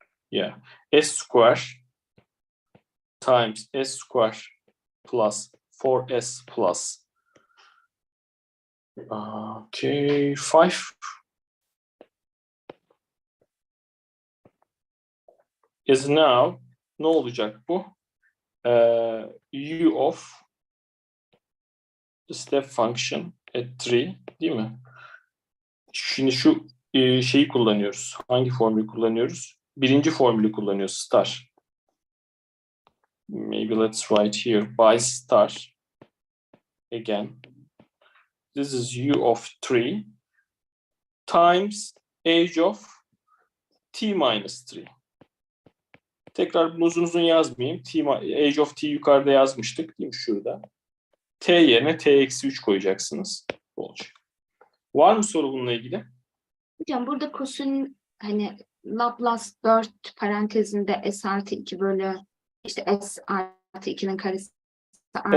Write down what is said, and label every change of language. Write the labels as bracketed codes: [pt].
[en] Yeah, s square times s square plus 4s plus 5 is now, [tr] ne olacak bu? [en] U of the step function at 3 [tr] değil mi? Şimdi şu şeyi kullanıyoruz. Hangi formülü kullanıyoruz? Birinci formülü kullanıyoruz. [en] Star. Maybe let's write here by star. Again. This is U of 3 times age of t minus 3. [tr] Tekrar bunu uzun uzun yazmayayım. Age of t yukarıda yazmıştık değil mi? Şurada. T yerine t eksi 3 koyacaksınız. Bu olacak. Var mı soru bununla ilgili? Hocam burada kosinüs hani Laplace 4 parantezinde s artı 2 bölü işte s artı 2'nin karesi artı